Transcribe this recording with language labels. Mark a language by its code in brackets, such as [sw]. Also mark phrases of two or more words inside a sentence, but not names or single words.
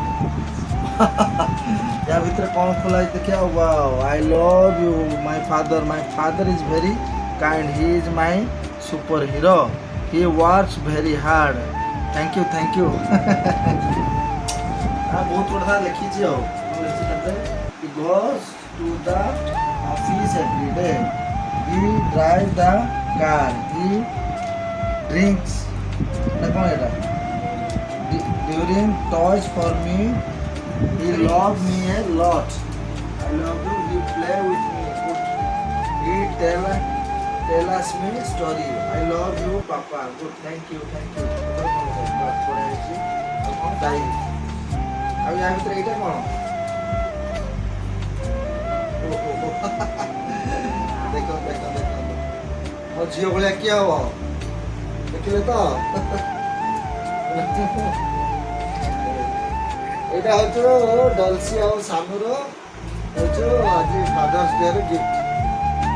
[or] ୟା ଭିତରେ କ'ଣ ଖୋଲା ହେଇଛି ଦେଖିବା। [en] Wow, I love you my father is very kind, he is my super hero, he works very hard, thank you thank you. [or] ବହୁତ କଥା ଲେଖିଛି ଆଉ [en] he goes to the office every day, he drives the car, he drinks [or] ନା କ'ଣ ଏଇଟା, [en] during toys for me, he loves me a lot, I love you, he play with me, he tell us me story, I love you papa, good, thank you [or] ବଢ଼ିଆ ହେଇଛି। ଆଉ କ'ଣ ଯାଇ ଆଉ ୟା ଭିତରେ ଏଇଟା କ'ଣ। ଦେଖ ଦେଖ ଦେଖ ମୋ ଝିଅ ଭଳିଆ କିଏ ହବ ଦେଖିଲେ ତ। ଏଇଟା ହଉଛି ଡଲସି ଆଉ ସାମୁର ହଉଛି ଆଜି ଫାଦର୍ସ ଡେ ର ଗିଫ୍ଟ, ଦେଖିଲେ ତ।